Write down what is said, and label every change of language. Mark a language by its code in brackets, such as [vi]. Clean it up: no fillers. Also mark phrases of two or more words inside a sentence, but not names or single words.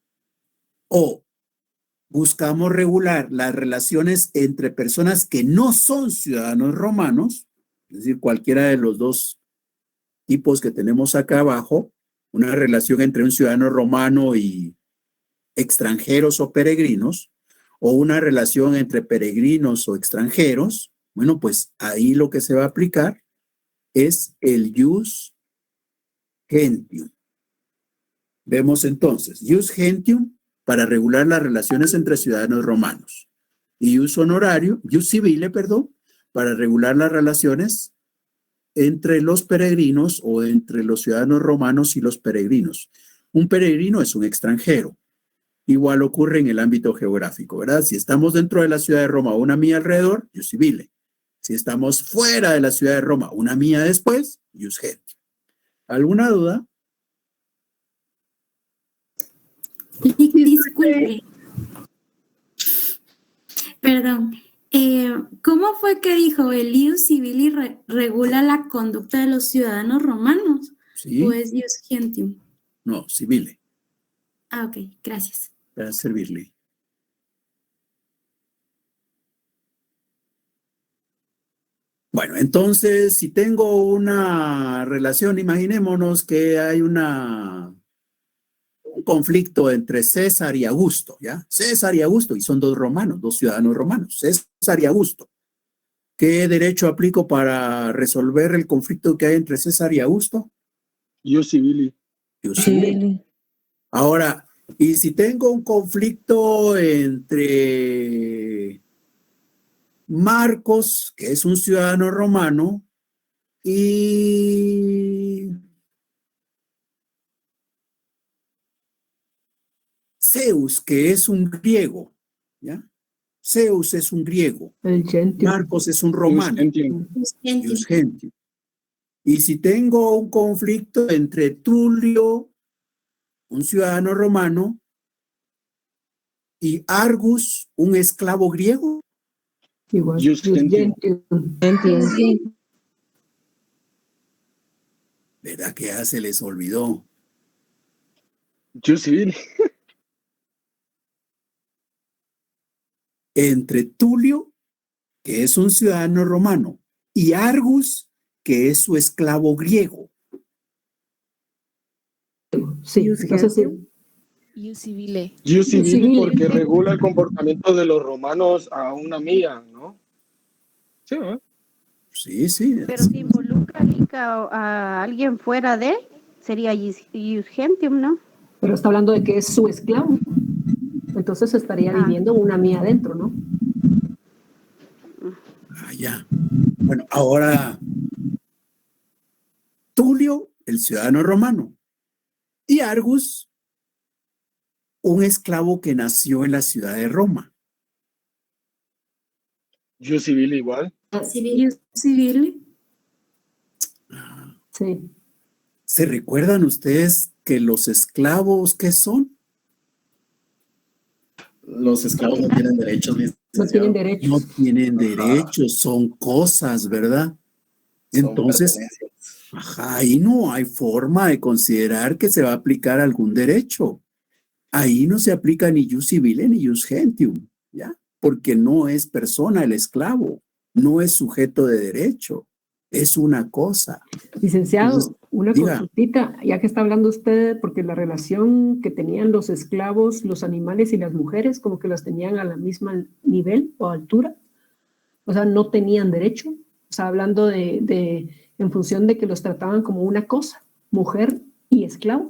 [es] o buscamos regular las relaciones entre personas que no son ciudadanos romanos, es decir, cualquiera de los dos tipos que tenemos acá abajo, una relación entre un ciudadano romano y extranjeros o peregrinos, o una relación entre peregrinos o extranjeros, bueno, pues ahí lo que se va a aplicar es el [la] ius gentium. [es] Vemos entonces, [la] ius gentium [es] para regular las relaciones entre ciudadanos romanos y [la] ius honorario, ius civile, [es] perdón, para regular las relaciones entre los peregrinos o entre los ciudadanos romanos y los peregrinos. Un peregrino es un extranjero. Igual ocurre en el ámbito geográfico, ¿verdad? Si estamos dentro de la ciudad de Roma o una milla alrededor, [la] ius civile. [es] Si estamos fuera de la ciudad de Roma, una milla después, [la] ius gentium. [es] ¿Alguna duda? Disculpe. Perdón. ¿Cómo fue que dijo el [la] ius civili [es] regula la conducta de los ciudadanos romanos? ¿Sí? ¿O es [la] ius gentium? [es] No, civile, Ah, ok, gracias. para servirle. Bueno, entonces, si tengo una relación, imaginémonos que hay un conflicto entre César y Augusto, ¿ya? César y Augusto, y son dos romanos, dos ciudadanos romanos, César y Augusto. ¿Qué derecho aplico para resolver el conflicto que hay entre César y Augusto? [la] Ius civili. Ius civili. [es] Ahora, y si tengo un conflicto entre Marcos, que es un ciudadano romano, y Zeus, que es un griego, ¿ya? Zeus es un griego, El gentio. Marcos es un romano, [la] Ius gentium. [es] Y si tengo un conflicto entre Tulio, un ciudadano romano, y Argus, un esclavo griego, Igual. [la] Ius gentium. [es] ¿verdad que ya se les olvidó? [la] Ius civili. [es] Entre Tulio, que es un ciudadano romano, y Argus, que es su esclavo griego. Sí, Ius entonces sí. gentium. [la] Ius civile. Ius civili [es] civili. porque regula el comportamiento de los romanos a una mía, ¿no? Sí, ¿eh? Sí, sí. Pero si involucra a alguien fuera de, sería [la] ius gentium, [es] ¿no? Pero está hablando de que es su esclavo. Entonces estaría viviendo una mía adentro, ¿no? Ah, ya. Bueno, ahora Tulio, el ciudadano romano, y Argus, un esclavo que nació en la ciudad de Roma. [la] Ius civili igual. Ius civili. [es] Sí. ¿Se recuerdan ustedes que los esclavos qué son? Los esclavos no tienen derechos. No tienen derechos. No tienen derechos, son cosas, ¿verdad? Entonces, ahí no hay forma de considerar que se va a aplicar algún derecho. Ahí no se aplica ni [la] ius civile [es] ni [la] ius gentium, [es] ¿ya? Porque no es persona el esclavo, no es sujeto de derecho, es una cosa. Licenciado, Entonces, una diga. consultita, ya que está hablando usted, porque la relación que tenían los esclavos, los animales y las mujeres, como que las tenían a la misma nivel o altura, o sea, no tenían derecho, o sea, hablando en función de que los trataban como una cosa, mujer y esclavo.